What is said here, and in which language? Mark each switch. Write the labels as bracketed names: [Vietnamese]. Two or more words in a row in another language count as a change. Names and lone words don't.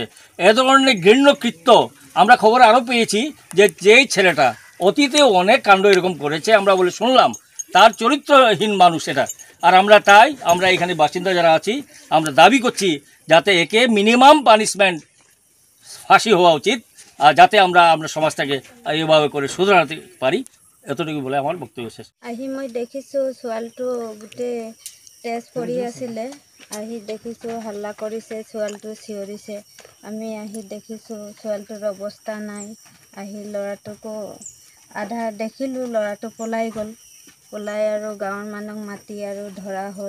[Bangla] এ ধরনের ঘৃণ্য কৃত্য আমরা খবরে আরও পেয়েছি যে যেই ছেলেটা অতীতে অনেক কাণ্ড এরকম করেছে, আমরা বলে শুনলাম তার চরিত্রহীন মানুষ এটা। আর আমরা এখানে বাসিন্দা যারা আছি, আমরা দাবি করছি যাতে একে [English] minimum punishment [Bangla] ফাঁসি হওয়া উচিত, আর যাতে আমরা সমাজটাকে এইভাবে করে শুধরাতে পারি। এতটুকু বলে আমার বক্তব্য শেষ। [Assamese] আহি মই দেখিছোঁ ছোৱালীটো গোটেই তেজ পৰি আছিলে। আহি দেখিছোঁ হাল্লা কৰিছে, ছোৱালীটো চিঞৰিছে। আমি আহি দেখিছোঁ ছোৱালীটোৰ অৱস্থা নাই। আহি ল'ৰাটোকো আধা দেখিলোঁ, ল'ৰাটো পলাই গ'ল। পলাই আৰু গাঁৱৰ মানুহক মাতি আৰু ধৰা হ'ল।